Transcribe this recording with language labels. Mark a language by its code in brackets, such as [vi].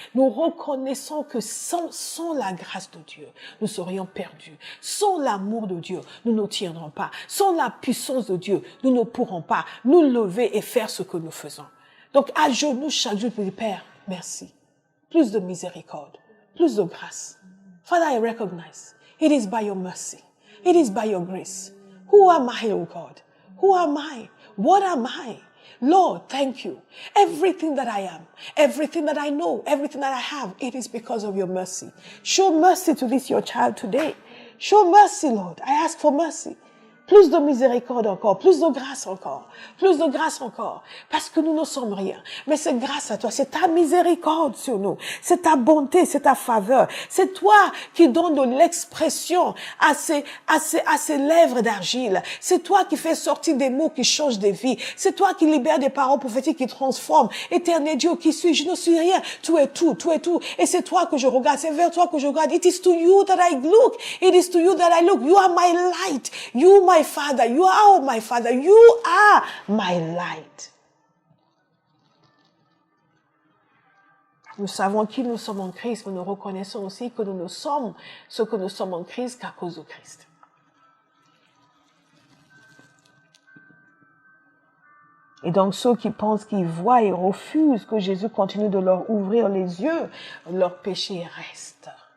[fr] Nous reconnaissons que sans la grâce de Dieu, nous serions perdus. Sans l'amour de Dieu, nous ne tiendrons pas. Sans la puissance de Dieu, nous ne pourrons pas nous lever et faire ce que nous faisons. Donc, à genoux, chaque jour, je dis, Père, merci. Plus de miséricorde, plus de grâce. [en] Father, I recognize it is by your mercy. It is by your grace. Who am I, oh God? Who am I? What am I? Lord, thank you. Everything that I am, everything that I know, everything that I have, it is because of your mercy. Show mercy to this, your child today. Show mercy, Lord. I ask for mercy. [fr] plus de miséricorde encore, plus de grâce encore, plus de grâce encore, parce que nous ne sommes rien. Mais c'est grâce à toi, c'est ta miséricorde sur nous, c'est ta bonté, c'est ta faveur, c'est toi qui donnes de l'expression à ces lèvres d'argile, c'est toi qui fais sortir des mots qui changent des vies, c'est toi qui libères des paroles prophétiques qui transforment. Éternel Dieu, qui suis-je? Je ne suis rien, tu es tout, et c'est toi que je regarde, c'est vers toi que je regarde. [en] It is to you that I look, it is to you that I look, you are my light, you my Father, you are my Father, you are my light. [fr] Nous savons qui nous sommes en Christ, mais nous reconnaissons aussi que nous ne sommes ce que nous sommes en Christ qu'à cause de Christ. Et donc ceux qui pensent qu'ils voient et refusent que Jésus continue de leur ouvrir les yeux, leur péché reste.